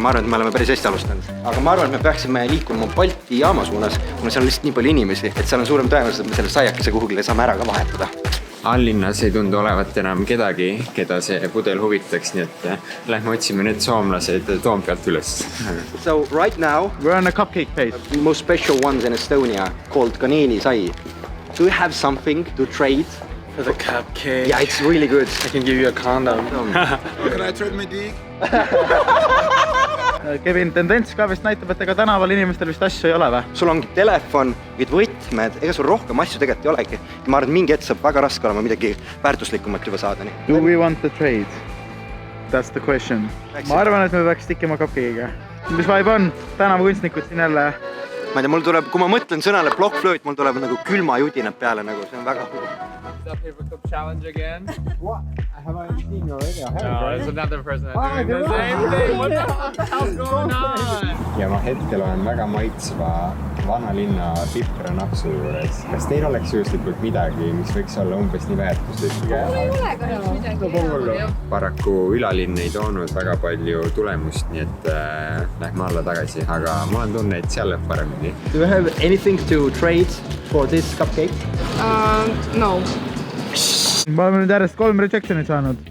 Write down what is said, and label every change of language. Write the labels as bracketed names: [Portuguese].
[Estonian] Ma arvan, et me oleme päris hästi alustanud. Aga ma arvan, et me peaksime liikuma Balti jaama suunas, kuna seal on lihtsalt nii palju inimesi, et seal on suurem tõenäosus, et me selle saiakese kuhugile saame ära ka vahetada. Allinnas ei tundu olevat enam kedagi, keda see pudel huvitaks, nii et lähme otsime need soomlased Toompealt üles. [English] So right now, We're on a cupcake place. the most special ones in Estonia called Kaneli sai. Do you have something to trade? The cupcake. Yeah, it's really good. I can give you a condom. Can I trade my dick? [Estonian] Kevin, tendents ka vist näitab, et ega tänaval inimestel vist asju ei ole või? Sul ongi telefon, mingid võtmed, ega sul rohkem asju tegelikult ei olegi. Ma arvan, et mingi hetk saab väga raske olema midagi väärtuslikumat juba saada. [English] Do we want to trade? That's the question. [Estonian] Ma arvan, et me peaks tikkima cupcake'iga. Mis vibe on? Tänavakunstnikud siin jälle. Ma ei tea, mul tuleb, kui ma mõtlen sõnale blockflööt, mul tuleb nagu külma judinad peale, nagu see on väga hull. [English] Is that paperclip challenge again? What? Have I seen you already? No, there's another person doing the same thing. What the hell's going on? [Estonian] Ja ma hetkel olen väga maitsva vanalinna pipranapsu juures. Kas teil oleks juhuslikult midagi, mis võiks olla umbes nii väärtuslik? Mul ei ole kahjuks midagi. Paraku ülalinn ei toonud väga palju tulemust, nii et lähme alla tagasi, aga mul on tunne, et seal läheb paremini. [English] Do you have anything to trade for this cupcake? No. [Estonian] Me oleme nüüd järjest 3 rejectionit saanud.